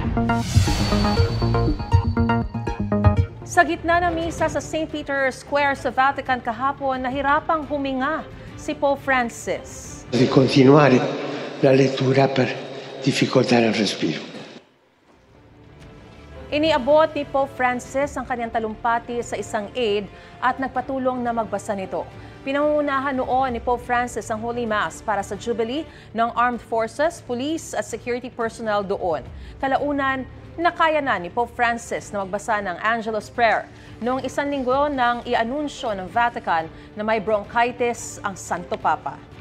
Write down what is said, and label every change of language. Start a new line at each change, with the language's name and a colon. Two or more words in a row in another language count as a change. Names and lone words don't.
Filipino: Sa gitna ng misa sa St. Peter's Square sa Vatican kahapon, nahirapang huminga si Pope Francis.
Italian: Di continuare la lettura per difficoltà al respiro.
Filipino: Iniabot ni Pope Francis ang kanyang talumpati sa isang aide at nagpatulong na magbasa nito. Pinangunahan noon ni Pope Francis ang Holy Mass para sa Jubilee ng Armed Forces, Police at Security personnel doon. Kalaunan, nakaya na ni Pope Francis na magbasa ng Angelus Prayer noong isang linggo nang i-anunsyo ng Vatican na may bronchitis ang Santo Papa.